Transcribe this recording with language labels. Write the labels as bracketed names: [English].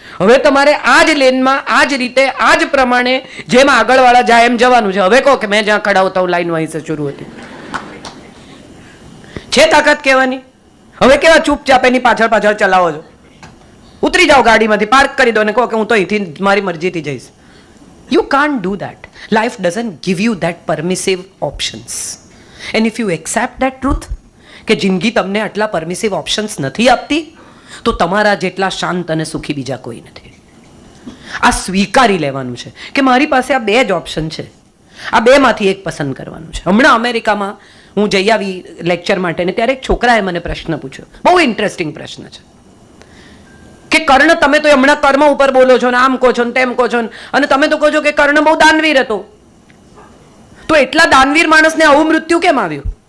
[Gujarati] હવે તમારે આ જ લેનમાં, આ જ રીતે, આ જ પ્રમાણે જેમ આગળવાળા જાય એમ જવાનું છે. હવે કહો કે [Hindi] મેં જ્યાં ખડા હોતા હું લાઈન વहीं से [Gujarati] શરૂ હતી. છે તાકાત કહેવાની? હવે કેવા ચૂપચાપ એની પાછળ પાછળ ચલાવો છો? ઉતરી જાઓ ગાડીમાંથી, પાર્ક કરી દો અને કહો કે હું તો અહીંથી મારી મરજીથી જઈશ. [English] You can't do that. Life doesn't give you that permissive options. And if you accept that truth, [Gujarati] કે જિંદગી તમને આટલા પરમિસિવ ઓપ્શન્સ નથી આપતી, તો તમારા જેટલા શાંત અને સુખી બીજા કોઈ નથી. આ સ્વીકારી લેવાનું છે કે મારી પાસે આ બે જ ઓપ્શન છે, આ બેમાંથી એક પસંદ કરવાનું છે. હમણાં અમેરિકામાં હું જઈ આવી લેક્ચર માટે ને ત્યારે એક છોકરાએ મને પ્રશ્ન પૂછ્યો, બહુ ઇન્ટરેસ્ટિંગ પ્રશ્ન છે કે કર્ણ, તમે તો હમણાં કર્મ ઉપર બોલો છો ને આમ કહો છો ને તેમ કહો છો અને તમે તો કહો છો કે કર્ણ બહુ દાનવીર હતો, તો એટલા દાનવીર માણસને આવું મૃત્યુ કેમ આવ્યું?